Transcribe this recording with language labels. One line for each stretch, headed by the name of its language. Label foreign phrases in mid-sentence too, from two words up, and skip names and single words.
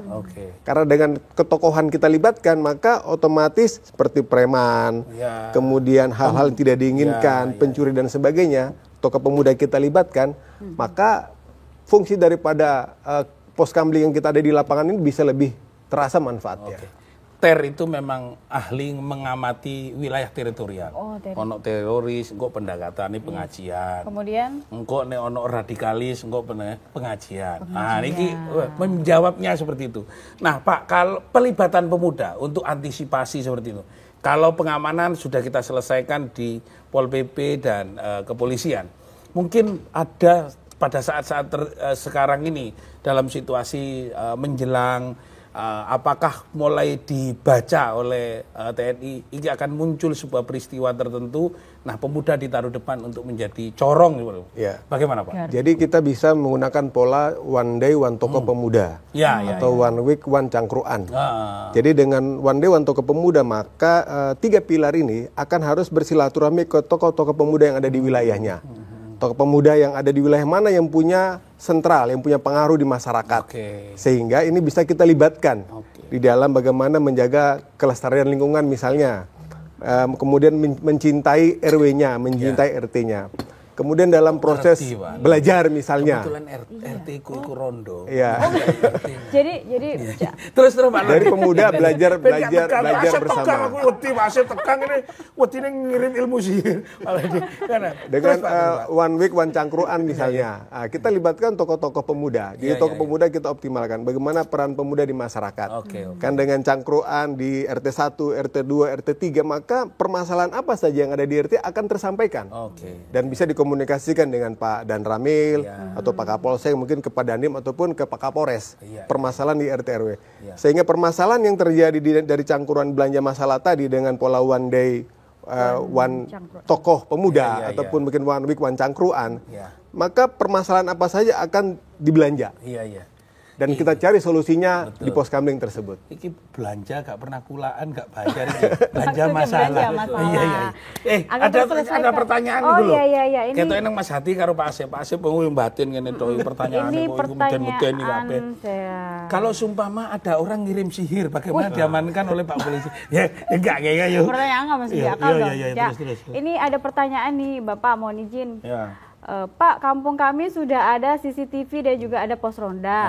Indonesian: Karena dengan ketokohan kita libatkan, maka otomatis seperti preman, kemudian hal-hal yang tidak diinginkan, pencuri dan sebagainya, tokoh pemuda kita libatkan, maka fungsi daripada pos kamling yang kita ada di lapangan ini bisa lebih terasa manfaatnya. TER itu memang ahli mengamati wilayah teritorial.
Javanese: Ono teroris, engko
Indonesian: pendekatan ini pengajian. Kemudian
Javanese: engko nek ono radikalis, engko pengajian.
Indonesian: Nah, ini menjawabnya seperti itu. Nah, Pak, kalau pelibatan pemuda untuk antisipasi seperti itu. Kalau pengamanan sudah kita selesaikan di Pol PP dan kepolisian. Mungkin ada pada saat-saat sekarang ini dalam situasi menjelang apakah mulai dibaca oleh TNI ini akan muncul sebuah peristiwa tertentu, nah pemuda ditaruh depan untuk menjadi corong gitu. Bagaimana Pak? Jadi kita bisa menggunakan pola
English: one day one
Indonesian: tokoh pemuda atau
English: one week one
Indonesian: cangkruan. Jadi dengan
English: one day one
Indonesian: tokoh pemuda, maka 3 pilar ini akan harus bersilaturahmi ke tokoh-tokoh pemuda yang ada di wilayahnya. Tokoh pemuda yang ada di wilayah mana yang punya sentral, yang punya pengaruh di masyarakat. Sehingga ini bisa kita libatkan di dalam bagaimana menjaga kelestarian lingkungan misalnya. kemudian mencintai RW-nya, mencintai RT-nya. Kemudian dalam proses belajar misalnya.
Javanese: Kebetulan RT ku rondo.
Indonesian: Iya. Jadi Terus Pak. Dari pemuda belajar bersama.
Javanese: Aku wedi Asep tekan ini wedine ngirim ilmu sihir.
Indonesian: Dengan
English: one week one
Indonesian: cangkruan misalnya. Nah, kita libatkan tokoh-tokoh pemuda. Jadi tokoh pemuda kita optimalkan. Bagaimana peran pemuda di masyarakat. Kan dengan cangkruan di RT 1, RT 2, RT 3, maka permasalahan apa saja yang ada di RT akan tersampaikan. Dan bisa dikomunikasikan dengan Pak Dan Ramil atau Pak Kapolsek, mungkin ke Pak Dandim ataupun ke Pak Kapolres. Permasalahan di RT RW. Sehingga permasalahan yang terjadi dari cangkruan belanja masalah tadi dengan pola
English: one day one
Indonesian: tokoh pemuda ataupun mungkin
English: one week one
Indonesian: cangkruan, maka permasalahan apa saja akan dibelanja. Dan kita cari solusinya di pos kamling tersebut.
Javanese: Iki belanja gak pernah kulaan, gak bayar.
Indonesian: Belanja masalah. Ada pertanyaan dulu. Iya.
Javanese: Ketok nang Mas Hati karo Pak Asep. Pak Asep yang batin ngene to pertanyaan.
Indonesian: Ini pertanyaan saya. Kalau sumpama ada orang ngirim sihir, bagaimana diamankan oleh Pak Polisi? Ya enggak yuk. Pertanyaan nggak masuk di akal dong. Terus. Ini ada pertanyaan nih, Bapak mohon izin. Ya. Pak, kampung kami sudah ada CCTV dan juga ada pos ronda.